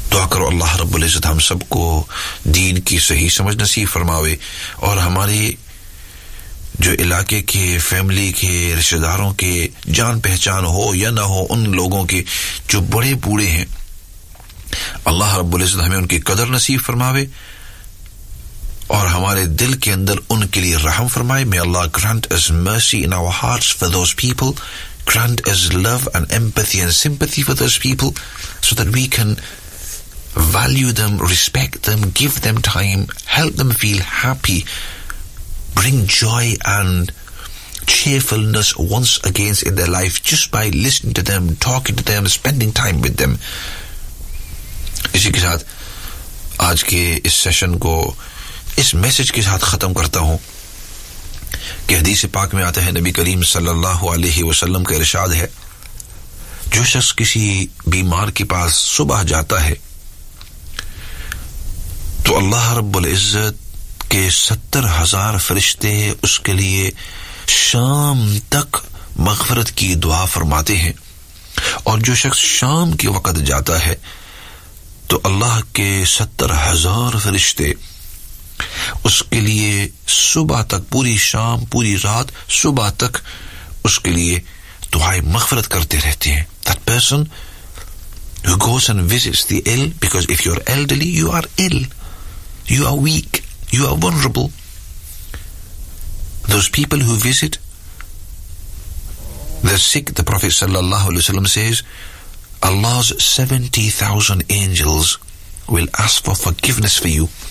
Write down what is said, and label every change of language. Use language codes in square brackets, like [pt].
[hi] करो अल्लाह रब्बुल इज्जत हम सबको दीन की सही समझ नसीब फरमावे और हमारे जो इलाके के फैमिली के रिश्तेदारों के जान पहचान हो या ना हो उन लोगों के जो बड़े बूढ़े हैं अल्लाह रब्बुल इज्जत हमें उनकी कदर नसीब फरमावे और हमारे दिल के अंदर उनके लिए रहम फरमाए. [en] May Allah grant us mercy in our hearts for those people, grant us love and empathy and sympathy for those people so that we can value them, respect them, give them time, help them feel happy, bring joy and cheerfulness once again in their life just by listening to them, talking to them, spending time with them. [hi] इसी के साथ आज के इस session को इस message के साथ खत्म करता हूं. हदीस पाक में आता है नबी करीम सल्लल्लाहु अलैहि वसल्लम का इरशाद है जो शख्स किसी बीमार के पास सुबह जाता है तो अल्लाह रब्बुल इज्जत के 70,000 फरिश्ते उसके लिए शाम तक मगफरत की दुआ फरमाते हैं और जो शख्स शाम के वक्त जाता है तो अल्लाह के 70,000 फरिश्ते उसके लिए सुबह तक पूरी शाम पूरी रात सुबह तक उसके लिए दुआएं मगफरत करते रहते हैं. [en] That person who goes and visits the ill, because if you're elderly, you are ill, you are weak, you are vulnerable. Those people who visit the sick, the Prophet sallallahu alaihi wasallam says, Allah's 70,000 angels will ask for forgiveness for you.